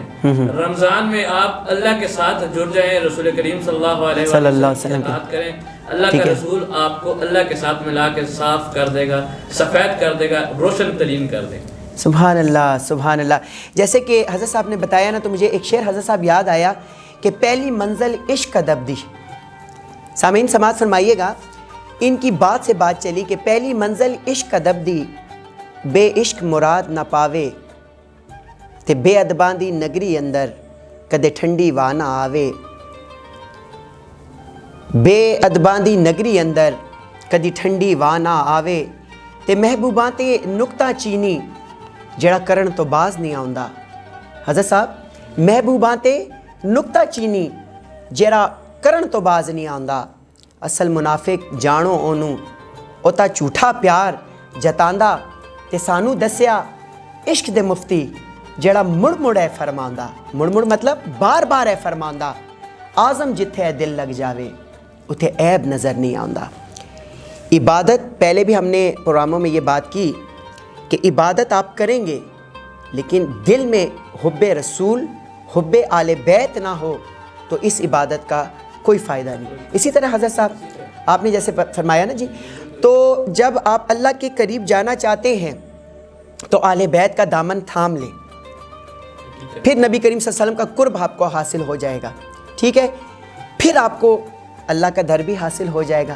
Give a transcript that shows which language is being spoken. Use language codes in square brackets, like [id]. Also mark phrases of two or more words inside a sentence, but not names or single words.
[ur] رمضان میں آپ اللہ کے ساتھ جڑ جائیں، رسول کریم [ar] صلی اللہ علیہ وسلم [ur] کی اطاعت کریں، اللہ کا رسول آپ کو اللہ کے ساتھ ملا کے صاف کر دے گا، سفید کر دے گا، روشن ترین کر دے گا۔ [ar] سبحان اللہ سبحان اللہ۔ [ur] جیسے کہ حضرت صاحب نے بتایا نا، تو مجھے ایک شعر حضرت صاحب یاد آیا کہ [pa] پہلی منزل عشق ادب دی۔ [ur] سامعین سماعت فرمائیے گا، ان کی بات سے بات چلی [pa] کہ پہلی منزل عشق ادب دی، بے عشق مراد نہ پاوے تے بے ادباں دی نگری اندر کدے ٹھنڈی واہ نہ آوے، بے ادباں دی نگری اندر کدی ٹھنڈی واہ نہ آوے، تے محبوباں تے نکتہ چینی جڑا کرن تو باز نہیں آوندا۔ حضرت صاحب، محبوباں تے نکتہ چینی جڑا کرن تو باز نہیں آوندا، اصل منافق جانو اونوں، او تا جھوٹا پیار جتاندا، تے سانو دسیا عشق دے مفتی جڑا مڑ مڑ ہے فرماندا، مڑ مڑ مطلب بار بار ہے فرماندا، آزم جتھے ہے دل لگ جاوے اتھے عیب نظر نہیں آندا۔ [ur] عبادت، پہلے بھی ہم نے پروگراموں میں یہ بات کی کہ عبادت آپ کریں گے لیکن دل میں حب رسول، حب آل بیت نہ ہو تو اس عبادت کا کوئی فائدہ نہیں۔ اسی طرح حضرت صاحب آپ نے جیسے فرمایا نا جی، تو جب آپ اللہ کے قریب جانا چاہتے ہیں تو آل بیت کا دامن تھام لیں، پھر نبی کریم [ar] صلی اللہ علیہ وسلم [ur] کا قرب آپ کو حاصل ہو جائے گا، ٹھیک ہے، پھر آپ کو اللہ کا در بھی حاصل ہو جائے گا۔